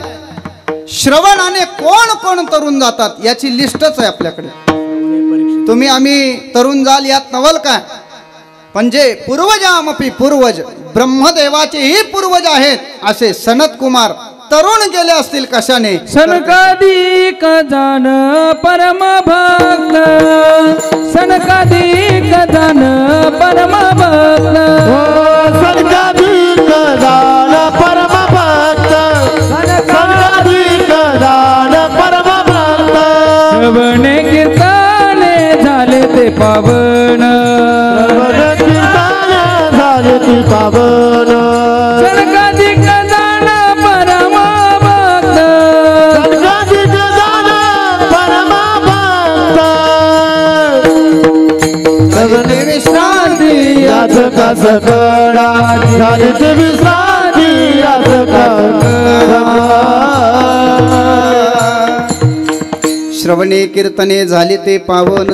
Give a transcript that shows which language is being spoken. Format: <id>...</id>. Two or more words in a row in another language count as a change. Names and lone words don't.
<mr>श्रवणाने कोण कोण तरुण जातात याची लिस्टच आहे आपल्याकडे. तुम्ही आम्ही तरुण जाल यात नवल काय. म्हणजे पूर्वजामपी पूर्वज ब्रह्मदेवाचेही पूर्वज आहेत असे सनत कुमार तरुण गेले असतील कशाने. सनकादिक जान परम भक्त, सनकादिक जान परम भक्त, सनकादिक जान परम भक्त, सनकादिक जान परम भक्त. श्रवणे कीर्तने झाले ते पावन, कीर्तन झाले ते पावन. सनकादिक जान परम भक्त, सनकादिक जान परम भक्त. सगळे विश्रांती याच का सकळा झाली ते विश्रांती याच का. श्रवणे कीर्तने झाले ते पावन.</mr>